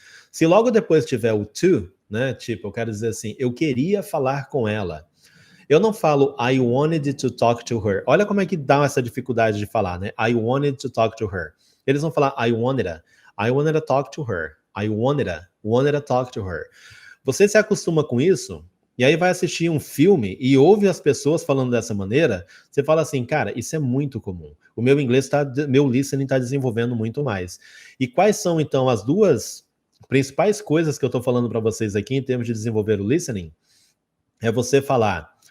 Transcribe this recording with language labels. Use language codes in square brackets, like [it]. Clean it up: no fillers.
[pt] Se logo depois tiver o to, né? Tipo, eu quero dizer assim, eu queria falar com ela. Eu não falo [en] I wanted to talk to her. [pt] Olha como é que dá essa dificuldade de falar, né? [en] I wanted to talk to her. [pt] Eles vão falar [en] I wanted to talk to her. I wanted to talk to her. [pt] Você se acostuma com isso, e aí vai assistir um filme e ouve as pessoas falando dessa maneira, você fala assim, cara, isso é muito comum. O meu meu listening está desenvolvendo muito mais. E quais são, então, as duas principais coisas que eu estou falando para vocês aqui em termos de desenvolver o listening? É você falar...